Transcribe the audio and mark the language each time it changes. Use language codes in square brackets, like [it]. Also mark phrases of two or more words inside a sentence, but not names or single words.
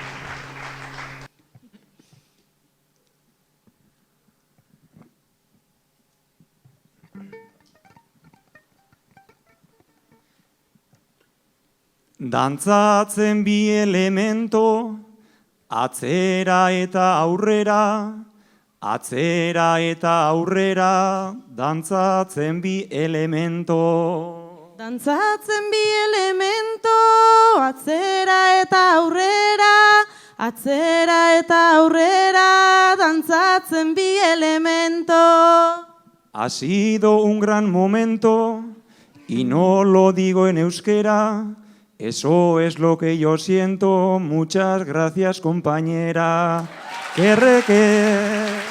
[eu] Dantzatzen bi elemento, atzera eta aurrera, atzera eta aurrera, dantzatzen bi elemento. Dantzatzen bi elemento, atzera eta aurrera, atzera eta aurrera, dantzatzen bi elemento. [es] Ha sido un gran momento, y no lo digo en euskera, eso es lo que yo siento, muchas gracias compañera. Kerreke.